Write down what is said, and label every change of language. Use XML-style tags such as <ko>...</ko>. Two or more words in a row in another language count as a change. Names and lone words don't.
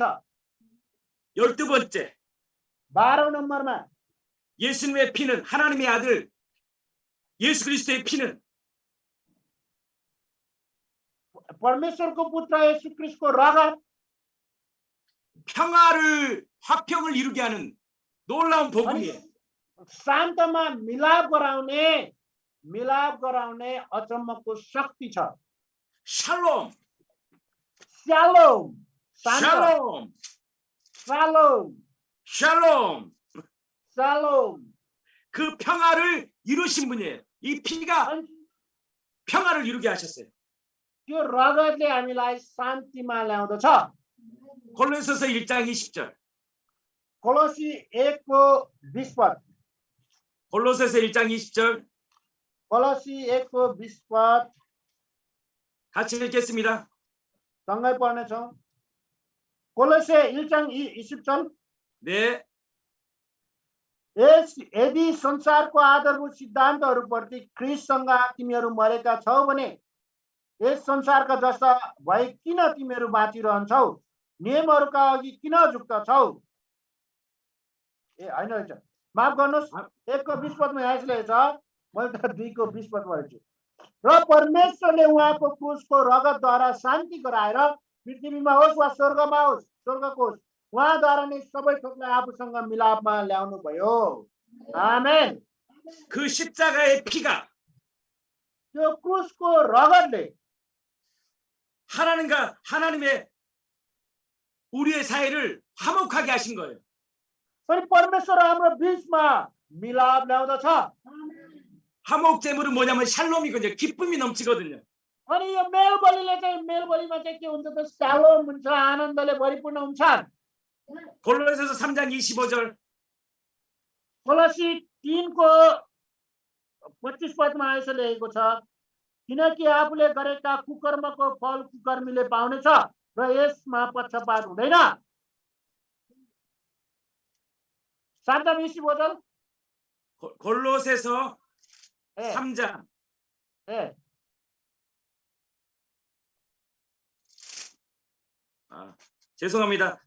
<ko>12번째,</ko> <ne>12औं नम्बरमा</ne> <ko>예수님의 피는, 하나님의 아들 예수 그리스도의 피는</ko> <ne>परमेश्वरको पुत्र येशू ख्रीष्टको रगत</ne> <ko>평화를, 화평을 이루게 하는 놀라운 복음이에요.</ko> <ne>शान्तमा मिलाप गराउने अचम्मको शक्ति छ।</ne> <ko>샬롬,</ko> <ne>स्यालोम,</ne> <ko>샬롬,</ko> <ne>शालोम,</ne> <ko>샬롬.</ko> <ne>शालोम।</ne> <ko>그 평화를 이루신 분이에요. 이 피가</ko> <ne>अनि</ne> <ko>평화를 이루게 하셨어요.</ko> <ne>त्यो रगतले हामीलाई शान्तिमा ल्याउँदछ।</ne> <ko>골로새서 1장 20절.</ko> <ne>कोलोसी 1को 20 पद,</ne> <ko>골로새서 1장 20절</ko> <ne>कोलोसी 1को 20 पद</ne> <ko>같이 읽겠습니다.</ko> <ne>सँगै पढ्नेछौँ।</ne> <ko>골로새 1장 20절. 네.</ko> <ne>यदि संसारको आधारभूत सिद्धान्तहरूप्रति ख्रिस्टसँग तिमीहरू मरेका छौ भने यस संसारका जस्ता भए किन तिमीहरू बाँचिरहन्छौ? नियमहरूका अघि किन झुक्दछौ? होइन रहेछ, माफ गर्नुहोस्, 1:20 पदमा यहाँ यसले छ, मैले त 2:20 पद पढेछु। र परमेश्वरले उहाँको क्रुसको रगतद्वारा शान्ति गराएर पृथ्वीमा होस् वा स्वर्गमा होस्, स्वर्गको होस्, उहाँद्वारा नै सबै थोकलाई आफूसँग मिलापमा ल्याउनु भयो। आमेन।</ne> <ko>그 십자가의 피가</ko> <ne>त्यो क्रुसको रगतले</ne> <ko>하나님의 우리의 사이를 화목하게 하신 거예요.</ko> <ne>अनि परमेश्वर हाम्रो बीचमा मिलाप ल्याउँदछ।</ne> <ko>화목 제물은 뭐냐면 샬롬이거든요. 기쁨이 넘치거든요.</ko> <ne>अनि यो मेलबलीले चाहिँ मेलबलीमा चाहिँ के हुन्छ त? शालोम हुन्छ, आनन्दले भरिपूर्ण हुन्छ।</ne> <ko>골로새서 3장 25절.</ko> <ne>कोलोसी 3को 25 पदमा यसो लेखेको छ, किनकि आफूले गरेका कुकर्मको फल कुकर्मीले पाउनेछ र यसमा पक्षपात हुँदैन।</ne> <ko>3장 25절. 골로새서 예. 3장. 예. 죄송합니다.</ko>